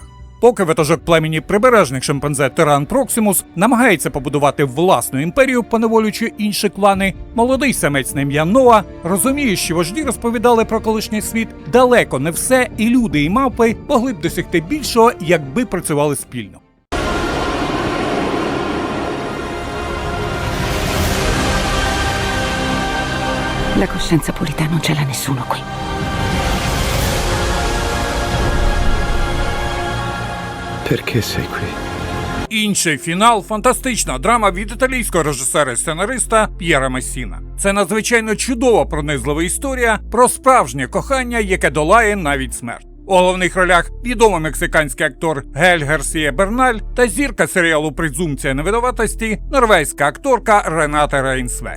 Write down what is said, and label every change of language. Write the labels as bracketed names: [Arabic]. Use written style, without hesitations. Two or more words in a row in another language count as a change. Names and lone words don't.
[Ukrainian] Поки ватажок племені прибережних шимпанзе Тиран Проксимус намагається побудувати власну імперію, поневолюючи інші клани, молодий самець на ім'я Ноа розуміє, що вожді розповідали про колишній світ далеко не все, і люди і мавпи могли б досягти більшого, якби працювали спільно. [Italian] La coscienza pulita non ce l'ha nessuno qui. Perché sei qui? [Ukrainian] Інший фінал – фантастична драма від італійського режисера і сценариста П'єра Массіна. Це надзвичайно чудова пронизлива історія про справжнє кохання, яке долає навіть смерть. У головних ролях відомий мексиканський актор Гель Гарсія Берналь та зірка серіалу «Презумпція невинуватості» норвезька акторка Рената Рейнсве.